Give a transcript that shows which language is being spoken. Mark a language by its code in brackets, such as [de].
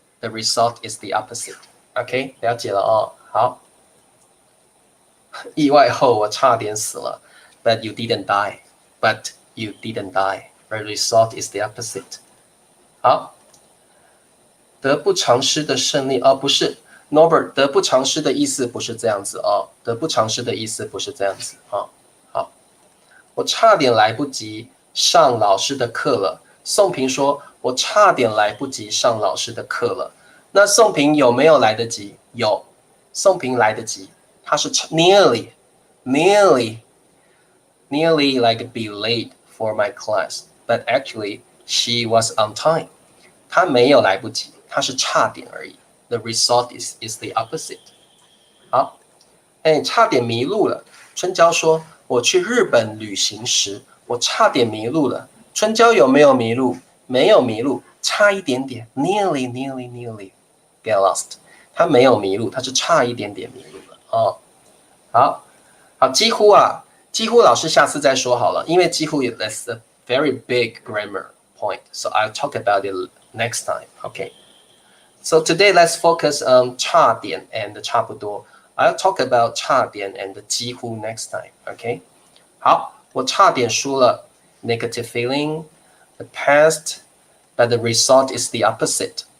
[en] The result is the opposite. [zh] OK， 了解了哦。好，意外后我差点死了 ， [en] but you didn't die. But you didn't die. The result is the opposite. [zh] 好，得不偿失的胜利不是 Norbert， 得不偿失的意思不是这样子哦，得不偿失的意思不是这样子好，我差点来不及上老师的课了。宋平说：“我差点来不及上老师的课了。” 那宋平有没有来得及？有，宋平来得及，他是 [en] nearly like be late for my class, but actually she was on time. [zh] 他没有来不及，他是差点而已。 [en] The result is the opposite. [zh] 好，差点迷路了。春娇说：“我去日本旅行时，我差点迷路了。” 春娇有没有迷路？没有迷路，差一点点 ， [en] nearly get lost。 [zh] 他没有迷路，他是差一点点迷路了好，几乎老师下次再说好了，因为几乎 [en] that's a very big grammar point, so I'll talk about it next time. Okay. So today let's focus on 差点 and 差不多。 I'll talk about 差点 and 几乎 next time. [zh] Okay. 好，我差点输了。 [en] Negative feeling, the past, but the result is the opposite.